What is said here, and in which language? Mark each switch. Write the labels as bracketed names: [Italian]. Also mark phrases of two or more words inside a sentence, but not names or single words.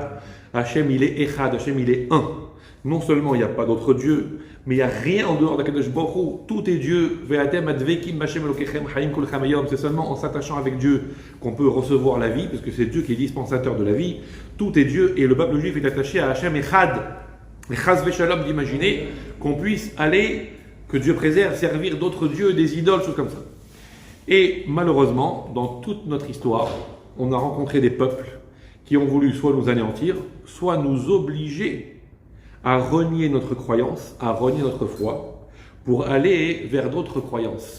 [French] Hashem, il est Echad, Hashem, il est un. Non seulement il n'y a pas d'autre Dieu, Mais il n'y a rien en dehors d'Akadosh Baruch Hu. Tout est Dieu. C'est seulement en s'attachant avec Dieu qu'on peut recevoir la vie, parce que c'est Dieu qui est dispensateur de la vie. Tout est Dieu, et le peuple juif est attaché à Hachem Echad. Et [Hebrew] חס ושלום [French] d'imaginer qu'on puisse aller, que Dieu préserve, servir d'autres dieux, des idoles, choses comme ça. Et malheureusement, dans toute notre histoire, on a rencontré des peuples qui ont voulu soit nous anéantir, soit nous obliger à renier notre croyance, à renier notre foi, pour aller vers d'autres croyances.